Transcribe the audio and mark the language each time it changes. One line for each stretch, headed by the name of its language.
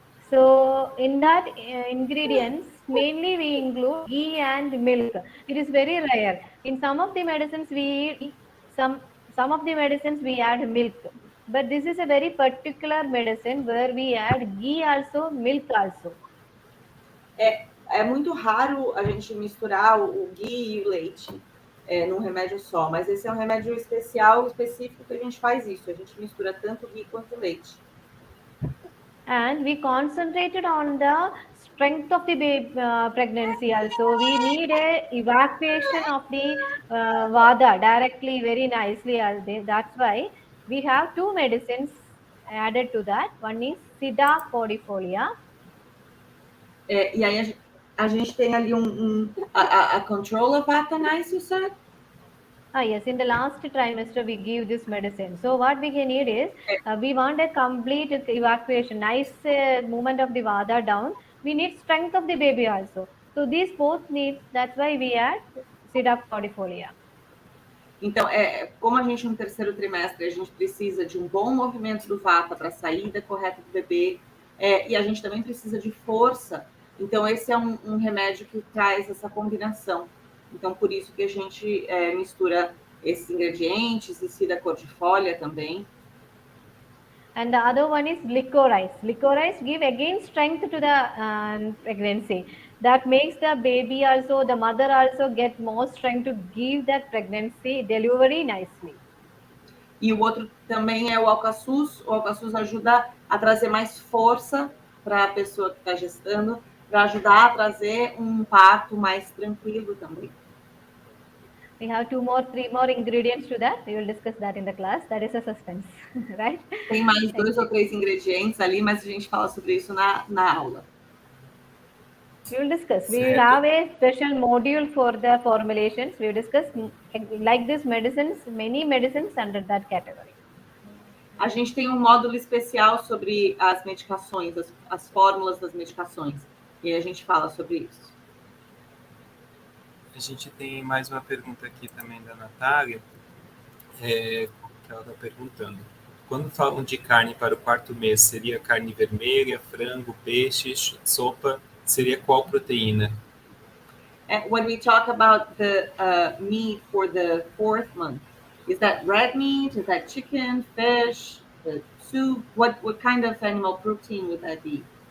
English: So in that ingredients, mainly we include ghee and milk. It is very rare. In some of the medicines we some of the medicines we add milk, but this is a very particular medicine where we add ghee also, milk also.
Portuguese: É muito raro a gente misturar o ghee e o leite. num remédio só, mas esse é um remédio especial, específico, que a gente faz isso, a gente mistura tanto ghee quanto leite.
English: And we concentrated on the strength of the pregnancy also. We need a evacuation of the vada directly, very nicely. That's why we have two medicines added to that. One is Siddha cordifolia.
Portuguese: E aí a gente tem ali a
English: control of vata, nice, you said? Yes, in the last trimester we give this medicine. So what we can need is, we want a complete evacuation, nice movement of the vada down. We need strength of the baby also. So these both needs, that's why we add Siddha cordifolia.
Portuguese: Então, como a gente no terceiro trimestre, a gente precisa de um bom movimento do vata para a saída correta do bebê, e a gente também precisa de força. Então, esse é um remédio que traz essa combinação. Então, por isso que a gente mistura esses ingredientes, e Siddha cordifolia também.
English: And the other one is licorice. Licorice give again strength to the pregnancy. That makes the baby also, the mother also get more strength to give that pregnancy delivery nicely.
Portuguese: E o outro também é o alcaçuz. O alcaçuz ajuda a trazer mais força para a pessoa que está gestando, para ajudar a trazer um parto mais tranquilo também.
English: We have three more ingredients to that. We will discuss that in the class. That is a suspense, right?
Portuguese: Tem mais 2 ou 3 ingredientes ali, mas a gente fala sobre isso na aula.
English: We will discuss. We will have a special module for the formulations. We will discuss like this medicines, many medicines under that category.
Portuguese: A gente tem um módulo especial sobre as medicações, as fórmulas das medicações. E a gente fala sobre isso. A gente tem mais uma pergunta aqui também da Natália, que ela está perguntando. Quando falam de carne para o 4º mês, seria carne vermelha, frango, peixe, sopa? Seria qual proteína?
English: When we talk about the meat for the 4th month, is that red meat? Is that chicken, fish, soup? What kind of animal protein would that be?